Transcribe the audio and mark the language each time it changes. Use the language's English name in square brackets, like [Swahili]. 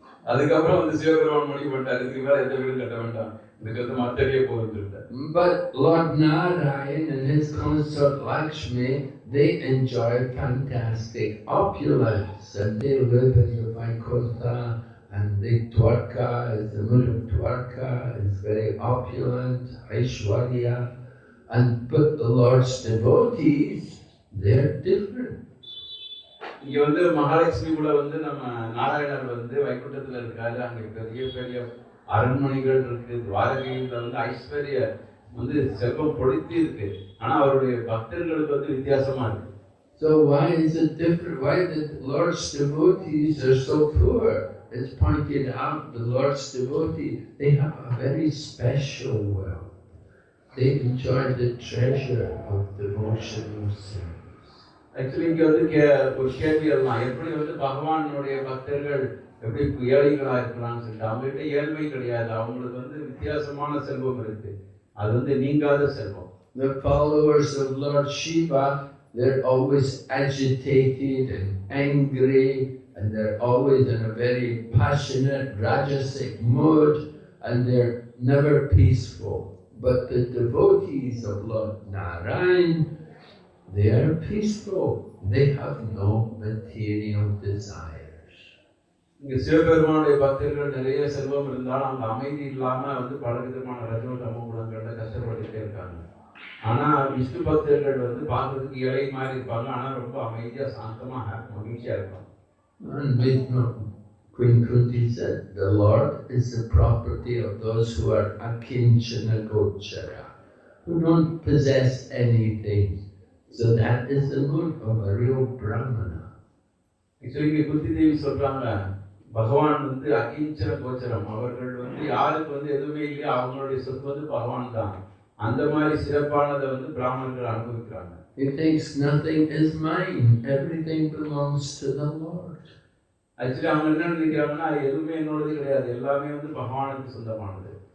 [Tamil] அதுக்கப்புறம் வந்து சிவபெருமான் முடிவு பண்ணிட்டாரு, இதுக்கு மேல எந்த வீடும் கட்ட வேண்டாம், இதுக்கு வந்து மத்தடியே போகுதுன்னு சொல்லிட்டாரு. [English] But Lord Narayan and his consort Lakshmi, they enjoy fantastic opulence, and they live in the Vaikuntha, and the Dwarka, the moon of Dwarka is very opulent, Aishwarya, but the Lord's devotees, they're different. [Tamil] இங்க வந்து மகாலட்சுமி கூட வந்து நம்ம நாராயணர் வந்து வைகுண்டத்துல இருக்காரு, அங்க பெரிய பெரிய அரண்மனைகள் இருக்கு, துவாரகையில வந்து ஐஸ்வர்ய வந்து செல்வம் பொழித்து இருக்கு, ஆனா அவருடைய பக்தர்களுக்கு வந்து வித்தியாசமா இருக்கு. [English] So why is it different? Why the Lord's devotees are so poor? It's pointed out the Lord's devotees, they have a very special wealth. They enjoy the treasure of devotional service. [Tamil] Actually இங்க வந்து ஒரு கேள்வி எல்லாம், எப்படி வந்து பகவானுடைய பக்தர்கள் எப்படி ஏழைகளா இருக்கலாம்னு சொல்லிட்டு, அவங்ககிட்ட ஏழ்மை கிடையாது, அவங்களுக்கு வந்து வித்தியாசமான செல்வம் இருக்கு, அது வந்து நீங்காத செல்வம். [English] The followers of Lord Shiva, they're always agitated and angry, and they're always in a very passionate, rajasic mood, and they're never peaceful. But the devotees of Lord Narayan, they are peaceful. They have no material desires. [Tamil] இங்க சிவபெருமானுடைய பக்தர்கள் நிறைய செல்வம் இருந்தாலும் அவங்க அமைதி இல்லாம வந்து பல விதமான ரஜோ தமோ குணங்கள்ல கஷ்டப்பட்டுட்டே இருக்காங்க. ஆனா விஷ்ணு பக்தர்கள் வந்து பார்க்கறதுக்கு ஏழை மாதிரி இருப்பாங்க, ஆனா ரொம்ப அமைதியா சாந்தமா மகிழ்ச்சியா இருப்பாங்க. [English] And Vishnu, Queen Kunti said, the Lord is the property of those who are akinchana gochara, who don't possess anything. So that is the mood of a real Brahmana. [Tamil] Actually இங்க குந்தி தேவி சொல்றாங்க, பகவான் வந்து அகிஞ்சன கோச்சரம், அவர்கள் வந்து யாருக்கு வந்து எதுவுமே இல்லையா, அவங்களுடைய சொத்து வந்து பகவான் தான், அந்த மாதிரி சிறப்பானதை வந்து பிராமணர்கள் அனுபவிக்கிறாங்க. [English] He thinks nothing is mine, everything belongs to the Lord. [Tamil] Actually அவங்க என்ன நினைக்கிறாங்கன்னா, எதுவுமே என்னோடது கிடையாது, எல்லாமே வந்து பகவானுக்கு சொந்தமானது.